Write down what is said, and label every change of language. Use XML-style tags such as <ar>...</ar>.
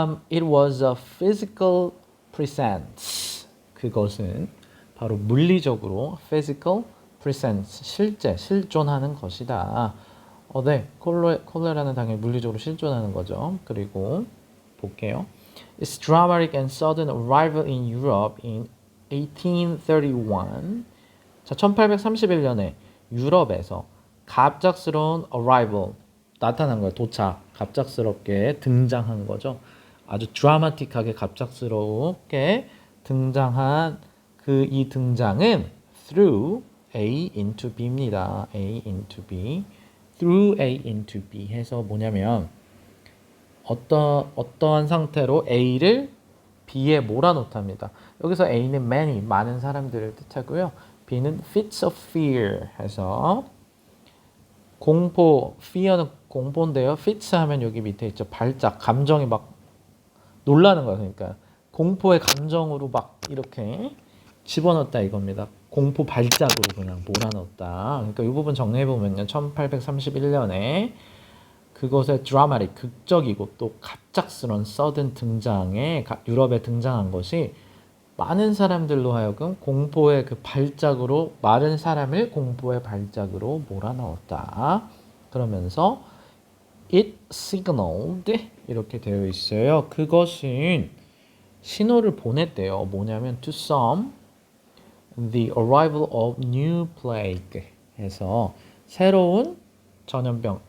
<en>It was a physical presence.</en> <ko>그것은 바로 물리적으로</ko> <en>physical presence,</en> <ko>실존하는 것이다. 네, 콜레라는 당연히 물리적으로 실존하는 거죠. 그리고 볼게요.</ko> <en>Its dramatic and sudden arrival in Europe in 1831.</en> <ko>자, 1831년에 유럽에서 갑작스러운 arrival, 나타난 거예요. 도착, 갑작스럽게 등장한 거죠. 아주 드라마틱하게 갑작스럽게 등장한 이 등장은</ko> <en>through A into B</en> <ko>입니다.</ko> <en>A into B, through A into B</en> <ko>해서 뭐냐면 어떠한 상태로 A를 B에 몰아넣답니다. 여기서 A는 many, 많은 사람들을 뜻하고요. B는</ko> <en>fits of fear</en> <ko>해서 공포, fear는 공포인데요. fits 하면 여기 밑에 있죠. 발작, 감정이 막 놀라는 거예요. 그러니까 공포의 감정으로 막 이렇게 집어넣었다 이겁니다. 공포 발작으로 그냥 몰아넣었다. 그러니까 이 부분 정리해보면요. 1831년에 그것의 드라마틱, 극적이고 또 갑작스러운 sudden 등장에 유럽에 등장한 것이 많은 사람들로 하여금 공포의 그 발작으로 많은 사람을 공포의 발작으로 몰아넣었다. 그러면서</ko> <en>It signaled</en> <ko>이렇게 되어 있어요. 그것은 신호를 보냈대요. 뭐냐면</ko> <en>to some the arrival of new plague</en> <ko>해서 새로운 전염병.</ko>